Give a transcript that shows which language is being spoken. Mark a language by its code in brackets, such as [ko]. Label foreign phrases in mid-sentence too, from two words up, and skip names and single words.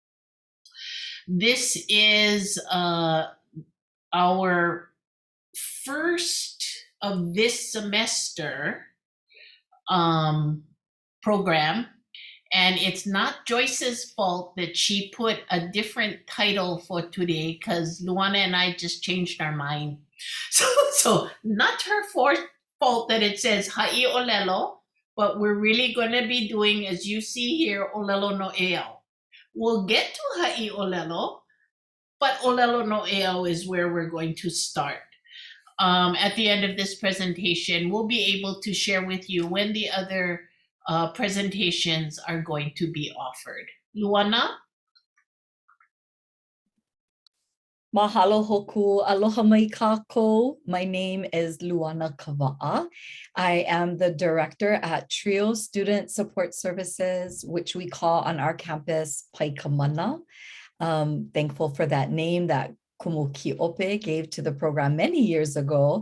[en] This is our first of this semester program. And it's not Joyce's fault that she put a different title for today, because Luana and I just changed our mind. So not her fault that it says [haw] haʻi ʻŌlelo, [en] but we're really going to be doing, as you see here, [haw] ʻŌlelo Noʻeau. [en] We'll get to [haw] haʻi ʻŌlelo, [en] but [haw] ʻŌlelo Noʻeau [en] is where we're going to start. At the end of this presentation, we'll be able to share with you when the other presentations are going to be offered. Luana? [haw] Mahalo hoku, aloha mai kākou. [en] My name is Luana Kawaʻa. I am the director at TRIO Student Support Services, which we call on our campus Paikamana. Thankful for that name that Kumu Kiope gave to the program many years ago.